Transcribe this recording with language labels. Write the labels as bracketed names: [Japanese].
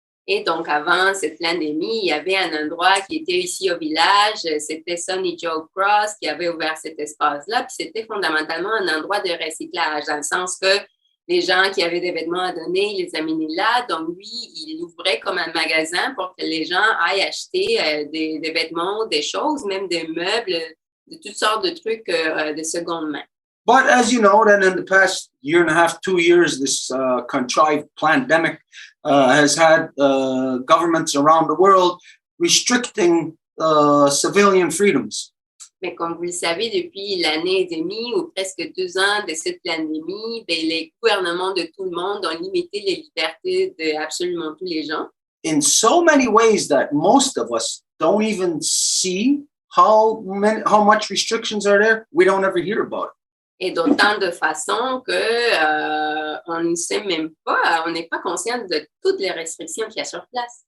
[French] Et donc, avant cette pandémie, il y avait un endroit qui était ici au village, c'était Sonny Joe Cross qui avait ouvert cet espace-là, puis c'était fondamentalement un endroit de recyclage, dans le sens que les gens qui avaient des vêtements à donner, ils les amenaient là, donc lui, il l'ouvrait comme un magasin pour que les gens aillent acheter des vêtements, des choses, même des meubles, de toutes sortes de trucs de seconde main. [English] But as you know, then in the past year and a half, 2 years, this contrived pandemic has had governments around the world restricting civilian freedoms. [French] Mais comme vous le savez, depuis l'année et demie ou presque 2 ans de cette pandémie, ben, les gouvernements de tout le monde ont limité les libertés de absolument tous les gens. [English] In so many ways that most of us don't even see how much restrictions are there. We don't ever hear about it. [French] Et d'autant de façons que on ne sait même pas, on n'est pas conscient de toutes les restrictions qu'il y a sur place.